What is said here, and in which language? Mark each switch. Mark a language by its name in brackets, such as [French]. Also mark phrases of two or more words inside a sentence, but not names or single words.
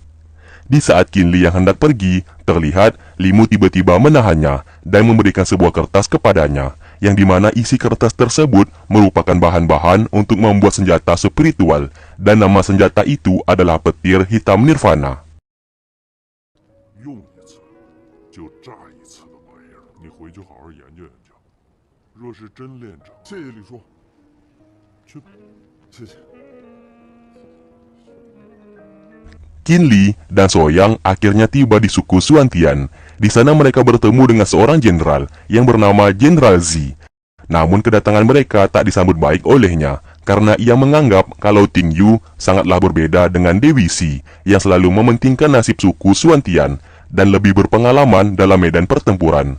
[Indonesian] Di saat Qin Li yang hendak pergi, terlihat Limu tiba-tiba menahannya dan memberikan sebuah kertas kepadanya, yang dimana isi kertas tersebut merupakan bahan-bahan untuk membuat senjata spiritual, dan nama senjata itu adalah petir hitam nirvana. [Chinese] 用一次就炸一次的玩意儿，你回去好好研究研究。若是真练成，谢谢李叔。去吧，谢谢。 [Indonesian] Qin Li dan Soyang akhirnya tiba di suku Suantian. Di sana mereka bertemu dengan seorang jenderal yang bernama Jenderal Zi. Namun kedatangan mereka tak disambut baik olehnya, karena ia menganggap kalau Ting Yu sangatlah berbeda dengan Dewi Si yang selalu mementingkan nasib suku Suantian dan lebih berpengalaman dalam medan pertempuran.